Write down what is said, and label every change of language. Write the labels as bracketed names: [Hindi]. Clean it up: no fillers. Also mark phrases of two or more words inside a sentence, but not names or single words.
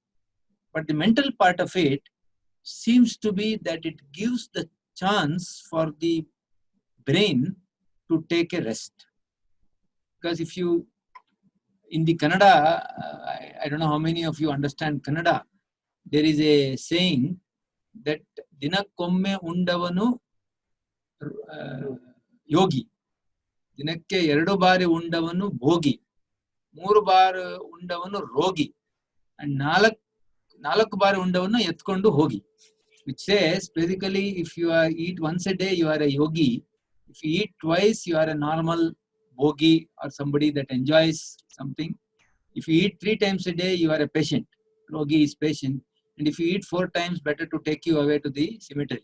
[English] But the mental part of it seems to be that it gives the chance for the brain to take a rest. Because if you, in the Kannada, I don't know how many of you understand Kannada, there is a saying that [Kannada] ದಿನಕ್ಕೊಮ್ಮೆ ಉಂಡವನು ಯೋಗಿ, ದಿನಕ್ಕೆ ಎರಡು ಬಾರಿ ಉಂಡವನು ಭೋಗಿ, ಮೂರು ಬಾರಿ ಉಂಡವನು ರೋಗಿ, and ನಾಲ್ಕು ಬಾರಿ ಉಂಡವನು ಎತ್ಕೊಂಡು ಹೋಗಿ. [English] Which says basically, if you eat once a day, you are a yogi. If you eat twice, you are a normal bhogi or somebody that enjoys something. If you eat 3 times a day, you are a patient. Yogi is patient. And if you eat 4 times, better to take you away to the cemetery.